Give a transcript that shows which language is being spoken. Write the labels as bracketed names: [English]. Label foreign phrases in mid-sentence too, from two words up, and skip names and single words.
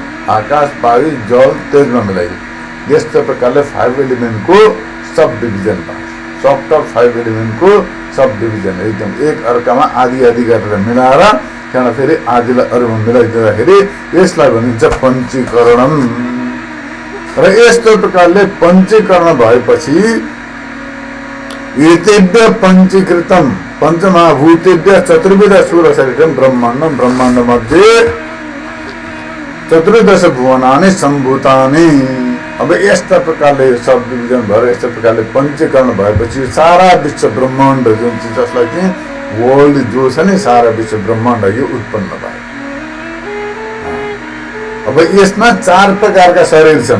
[Nepali] आकाश वायु जल तेजमा मिलाइदिउँ। यस्तो प्रकारले 5 एलिमेन्टको [English] sub division [Nepali] भयो। सफ्ट 5 एलिमेन्टको [English] sub division [Nepali] एकदम एक अर्कामा आधी आधी गरेर मिलाएर त्यहाँबाट फेरि आधीलाई अरूमा मिलाइदिँदाखेरि यसलाई भनिन्छ पञ्चीकरणम। र यस्तो प्रकारले पञ्चीकरण भएपछि [Sanskrit] एतेभ्य पञ्चीकृतम पञ्चमहाभूतेभ्य चतुर्विध स्थूल शरीरम ब्रह्माण्डम, ब्रह्माण्ड मध्ये चतुर्दश भुवनानि सम्भूतानि। [Nepali] अब यस्ता प्रकारले [English] sub division [Nepali] भएर यस्तो प्रकारले पञ्चीकरण भएपछि सारा विश्व ब्रह्माण्ड जुन चाहिँ जसलाई चाहिँ वर्ल्ड जो छ नि सारा विश्व ब्रह्माण्ड यो उत्पन्न भयो। अब यसमा 4 प्रकारका शरीर छन्।